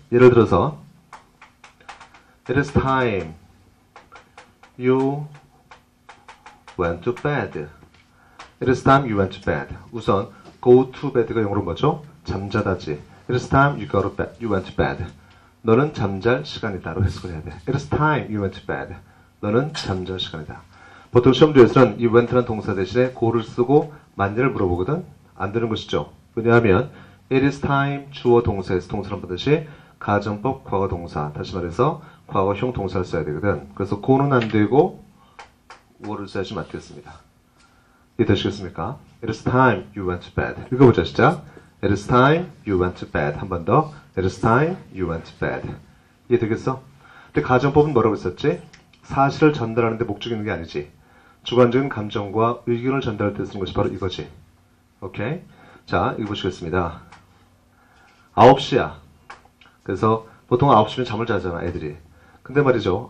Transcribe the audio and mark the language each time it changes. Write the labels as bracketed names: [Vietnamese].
[English] 예를 들어서 It is time you went to bed. It is time you went to bed. [Korean] 우선 go to bed가 영어로 뭐죠? 잠자다지. [English] It is time you went to bed. [Korean] 너는 잠잘 시간이다로 해석을 해야 돼. [English] It is time you went to bed. [Korean] 너는 잠잘 시간이다. 보통 시험지에서는 이 went라는 동사 대신에 go를 쓰고 만일을 물어보거든. 안 되는 것이죠. 왜냐하면 [English] it is time [Korean] 주어 동사에서 동사를 반드시 가정법 과거 동사 다시 말해서 과거형 동사를 써야 되거든. 그래서 go는 안 되고 were를 써야지 맞겠습니다. 이해되시겠습니까? [English] It is time you went to bed. [Korean] 읽어보자 시작. [English] It is time you went to bed. [Korean] 한 번 더. [English] It is time you went to bed. [Korean] 이해되겠어? 근데 가정법은 뭐라고 했었지? 사실을 전달하는데 목적이 있는 게 아니지. 주관적인 감정과 의견을 전달할 때 쓰는 것이 바로 이거지. 오케이? 자, 이거 보시겠습니다. 9시야. 그래서 보통 9시면 잠을 자잖아, 애들이. 근데 말이죠.